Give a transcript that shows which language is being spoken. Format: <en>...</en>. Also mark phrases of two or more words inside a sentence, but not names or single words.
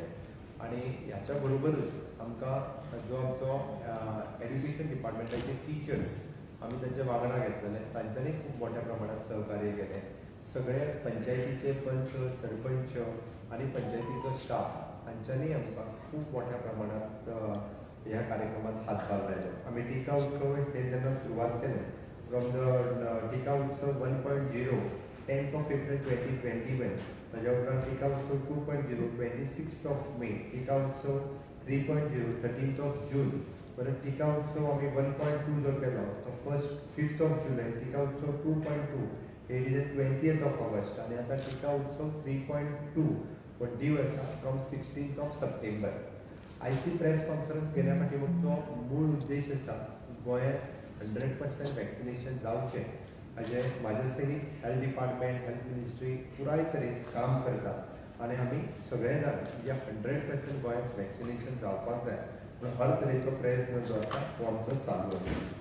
<kok>आणि ह्याच्या बरोबरच आमकां जो आमचो एड्युकेशन डिपार्टमेंटाचे टिचर्स आमी तांचे वांगडा घेतलेले, तांच्यांनी खूप मोठ्या प्रमाणात सहकार्य केलें. सगळे पंचायतीचे पंच, सरपंच आणि पंचायतीचो स्टाफ हांच्यांनी आमकां खूप मोठ्या प्रमाणात ह्या कार्यक्रमात हातभार लायलो. आमी टिका उत्सव हे जेन्ना सुरवात केलें</kok> <en>from the</en> <kok>टिका उत्सव 1.0</kok> <en>10th of April</en> <kok>2021, ताज्या उपरांत टिका उत्सव 2.0</kok> <en>26th of May,</en> <kok>टिका उत्सव 3.0</kok> <en>13th of June,</en> <kok>परत टिका उत्सव आम्ही 1.2 जो केलो तो</kok> <en>5th of July,</en> <kok>टिका उत्सव 2.2</kok> <en>he is 20th of August,</en> <kok>आणि आता टिका उत्सव 3.2 हो दीव आसा</kok> <en>from 16th of September.</en> <kok>आयची</kok> <en>press conference</en> <kok>घेण्या फाटीमागचो मूळ उद्देश आसा गोंयांत 100% वॅक्सिनेशन जावचें हाजे म्हाजे सगळी</kok> <en>health department, health ministry</en> <kok>पुराय तरेन काम करता. आणि आमी सगळे जाण जे 100% गोंयांत वॅक्सिनेशन जावपाक जाय म्हणून हर तरेचो प्रयत्न जो आसा तो आमचो चालू आसा.</kok>